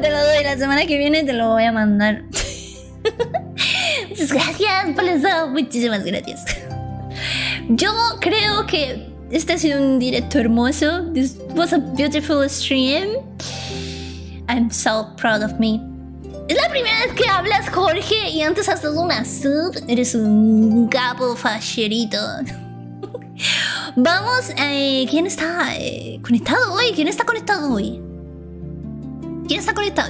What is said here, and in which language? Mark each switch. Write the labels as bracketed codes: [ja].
[es] Te lo doy, la semana que viene te lo voy a mandar. Muchas gracias por eso. Muchísimas gracias. Yo creo que este ha sido un directo hermoso. [en] This was a beautiful stream. I'm so proud of me. [es] Es la primera vez que hablas, Jorge, y antes has dado una sub. Eres un capo facherito. Vamos, ¿quién está conectado hoy? ¿Quién está conectado hoy? ¿Quién está conectado?